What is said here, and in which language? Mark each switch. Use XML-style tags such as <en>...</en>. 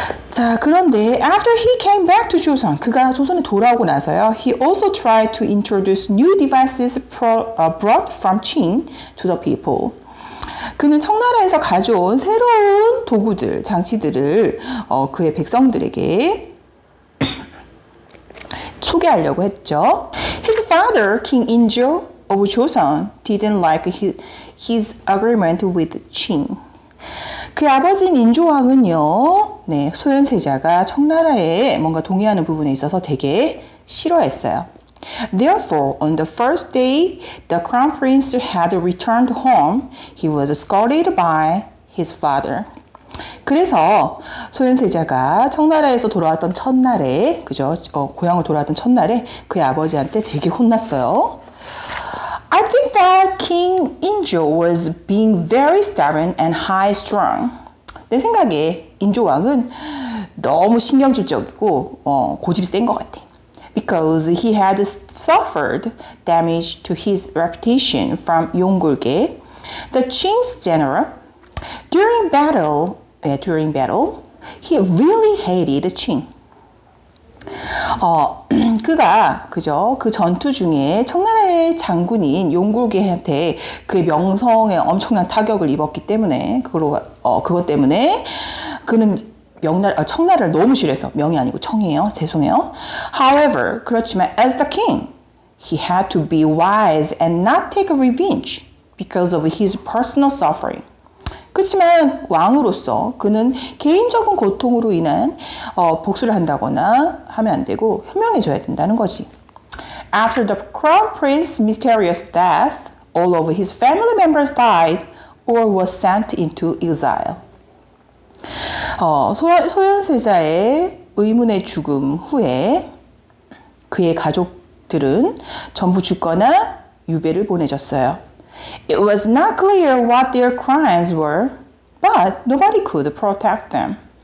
<ko>자, 그런데</ko> <en>after he came back to Joseon,</en> <ko>그가 조선에 돌아오고 나서요,</ko> <en>he also tried to introduce new devices brought from Qing to the people.</en> <ko>그는 청나라에서 가져온 새로운 도구들, 장치들을 그의 백성들에게 소개하려고 했죠.</ko> <en>His father, King Injo of Joseon, didn't like his agreement with Qing.</en> <ko>그의 아버지인 인조왕은요, 소현세자가 청나라에 뭔가 동의하는 부분에 있어서 되게 싫어했어요.</ko> <en>Therefore, on the first day the crown prince had returned home, he was escorted by his father.</en> <ko>그래서 소현세자가 청나라에서 돌아왔던 첫날에, 그죠? 고향을 돌아왔던 첫날에 그의 아버지한테 되게 혼났어요.</ko> <en>I think that King Injo was being very stubborn and high-strung.</en> <ko>내 생각에 인조 왕은 너무 신경질적이고 고집이 센 것 같아.</ko> <en>Because he had suffered damage to his reputation from 용골계, the Qing's general. During battle, he really hated Qing.</en> <ko>그가 그죠? 그 전투 중에 청나라의 장군인 용골계한테 그의 명성에 엄청난 타격을 입었기 때문에 그것 때문에 그는 청나라를 너무 싫어해서, 명이 아니고 청이에요. 죄송해요.</ko> <en>However,</en> <ko>그렇지만</ko> <en>as the king, he had to be wise and not take revenge because of his personal suffering.</en> <ko>그렇지만 왕으로서 그는 개인적인 고통으로 인한 복수를 한다거나 하면 안 되고 현명해져야 된다는 거지.</ko> <en>After the crown prince's mysterious death, all of his family members died or were sent into exile.</en> <ko>소현세자의 의문의 죽음 후에 그의 가족들은 전부 죽거나 유배를 보내졌어요.</ko> <en>It was not clear what their crimes were, but nobody could protect them.</en>